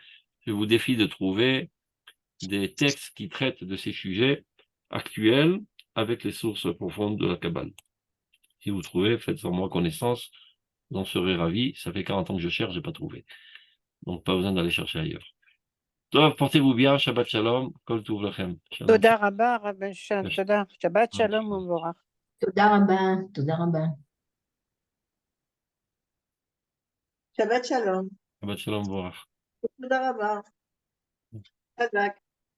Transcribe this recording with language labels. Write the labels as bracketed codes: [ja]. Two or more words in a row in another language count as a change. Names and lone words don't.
[fr] Je vous défie de trouver des textes qui traitent de ces sujets actuels avec les sources profondes de la Kabbale. Si vous trouvez, faites-en moi connaissance, vous en serez ravis. Ça fait 40 ans que je cherche, j'ai pas trouvé. Donc, pas besoin d'aller chercher ailleurs. Toi, portez-vous bien, [he] שבת שלום, כל טוב לכם. שלום. תודה רבה, רב בן-שן, תודה. שבת שלום ומבורך. תודה רבה, תודה רבה. שבת שלום. שבת שלום, ומבורך. תודה רבה. חזק.